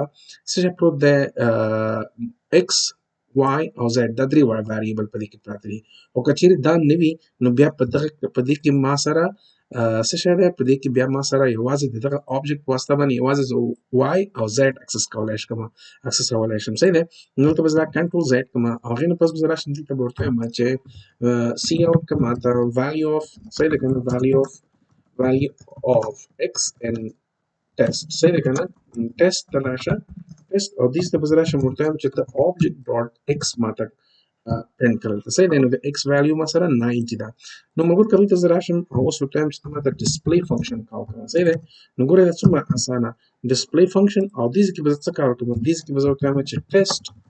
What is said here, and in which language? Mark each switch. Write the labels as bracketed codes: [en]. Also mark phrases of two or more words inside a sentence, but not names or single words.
[ps] څه پروت دی ایکس y او z دا درې واړه ویریبل په دې کې پراته دي او که چیرې دا نه وي نو بیا په دې کې ما سره څه شی دی په دې کې بیا ما سره یوازې د دغه آبجیکټ په واسطه باندې یوازې زه y او z اکسس کولی شم صحیح دی نو دلته به زه دا [en] control Z [ps] کوم او هغې نه پس به زه راشم دلته به ورته وایم چې [en] cout [ps] کوم ته [en] value of [ps] صحیح دی که نه [en] value of x and test [ps] صحیح دی که نه test ته راشه test او دې ته به زه راشم ورته وایم چې ته [en] object dot x [ps] ماته پرنټ کړل ته صحیح دی نو د x ویلیو ما سره 90 ده نو ملګرو که دلته زه راشم او اوس ورته وایم چې ته ماته [en] display function call [ps] کړه صحیح دی نو ګوره دا څومره اسانه [en] display function [ps] او دې ځای کې به زه څه کار وکړم دې ځای کې به زه ورته وایم چې ټیسټ